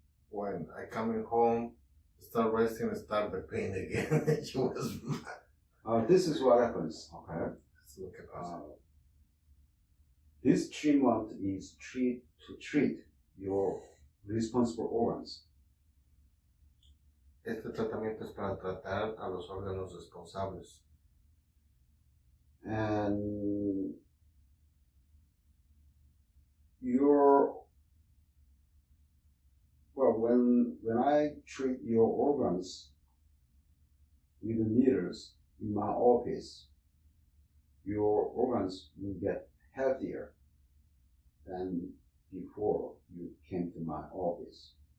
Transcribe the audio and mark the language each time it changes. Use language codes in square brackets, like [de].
[en] When I coming home, start resting, start the pain again. She was mad. This is what happens. Okay. Let's look at that. This treatment is to treat your responsible organs. [es] Este tratamiento es para tratar a los órganos responsables. [en] And when I treat your organs with the needles in my office, your organs will get healthier than before you came to my office.